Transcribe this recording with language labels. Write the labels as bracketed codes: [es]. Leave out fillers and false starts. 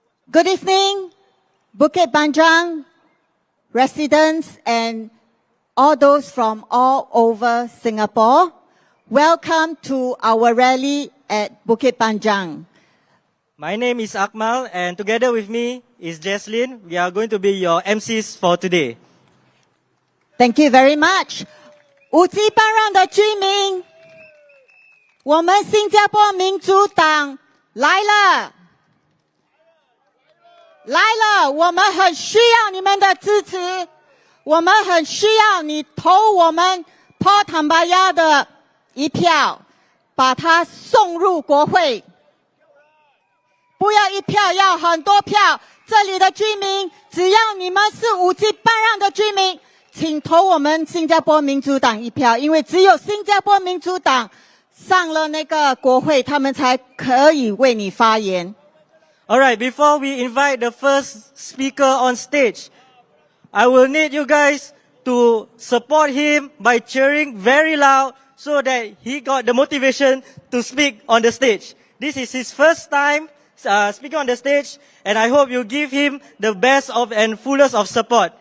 [en] Good evening, Bukit Panjang residents and all those from all over Singapore. Welcome to our rally at Bukit Panjang. My name is Akmal, and together with me is Jesslyn. We are going to be your MCs for today. Thank you very much. [zh] 五级班让的居民，我们新加坡民主党来了，来了！我们很需要你们的支持，我们很需要你投我们 Paul Tambaya 的一票，把它送入国会。不要一票，要很多票。这里的居民，只要你们是五级班让的居民，请投我们新加坡民主党一票，因为只有新加坡民主党上了那个国会，他们才可以为你发言。 [en] Alright, before we invite the first speaker on stage, I will need you guys to support him by cheering very loud so that he got the motivation to speak on the stage. This is his first time speaking on the stage, and I hope you give him the best of and fullest of support.